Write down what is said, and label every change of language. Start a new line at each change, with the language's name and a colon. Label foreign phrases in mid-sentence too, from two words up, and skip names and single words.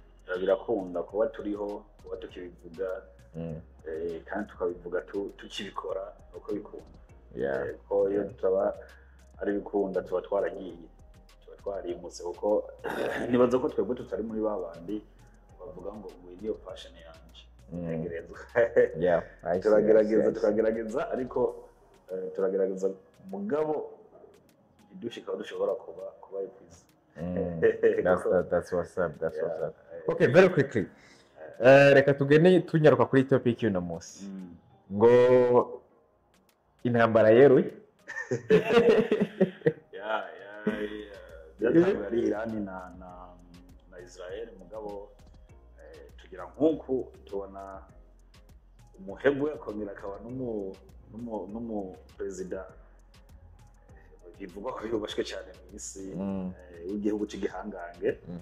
Rundi: birakunda kuba turiho kuba tukibivuga kandi tukabivuga tukibikora uko bikunda ko iyo tutaba ari bikunda tuba twaragiye twarimutse kuko nibaza ko twebwe tutari muri babandi bavuga ngo niyo fashion yanje turagerageza ariko turagerageza mugabo idushika dushobora kuba ikwiza.
English: That's what's up. Okay, very quickly
Rundi: reka tugene tunyaruka kuri topic y'uno munsi ngo intambara yeruye ari Iran na Israel mugabo tugira nkuko tubona umuhebwe akomera akaba n'umu president bivuga ko yubashwe cyane mu isi w'igihugu cy'igihangange